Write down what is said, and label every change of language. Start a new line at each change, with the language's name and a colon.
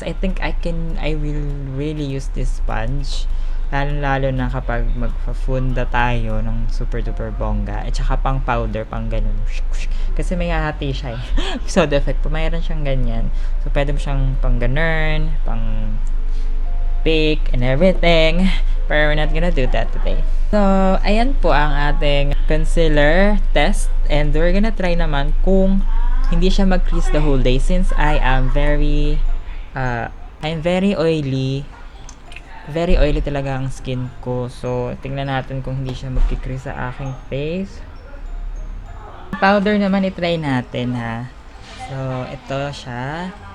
English: I think I will really use this sponge.
Filipino: Lalo na kapag magpa-funda tayo ng super duper bongga. At saka pang powder, pang ganun. Kasi may hahati siya eh. Soda effect po. Mayroon siyang ganyan. So, pwede mo siyang pang ganun, pang bake, and everything.
English: But we're not gonna do that today. So,
Filipino: ayan po ang ating
English: concealer test. And we're gonna try
Filipino: naman kung hindi siya mag-crease
English: the whole day since I am very I'm very oily. Very oily
Filipino: talaga ang skin ko. So, tingnan natin kung hindi siya magkikrease sa aking face. Powder naman, itry natin ha. So, ito siya.